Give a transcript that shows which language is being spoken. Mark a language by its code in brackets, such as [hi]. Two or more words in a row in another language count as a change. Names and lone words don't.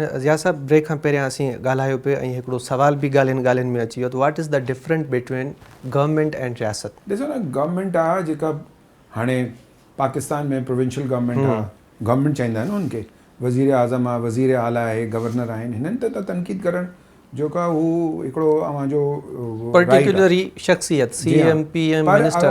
[sd] ज़िया साहब, ब्रेक खां पहिरियां असीं ॻाल्हायो पियो ऐं हिकिड़ो सुवाल बि ॻाल्हियुनि में अची वियो त [en] what is the different between government and [sd] रियासत? ॾिसो न, गवर्नमेंट आहे जेका हाणे पाकिस्तान में [en] provincial government [sd] आहे, गवर्नमेंट चवंदा आहिनि उनखे, वज़ीर आज़म आहे, वज़ीर आला आहे, गवर्नर आहिनि, हिननि ते त तनक़ीद करणु जेका हू हिकिड़ो अवां जो पर्टिकुलरी शख्सियत CM PM मिनिस्टर्स।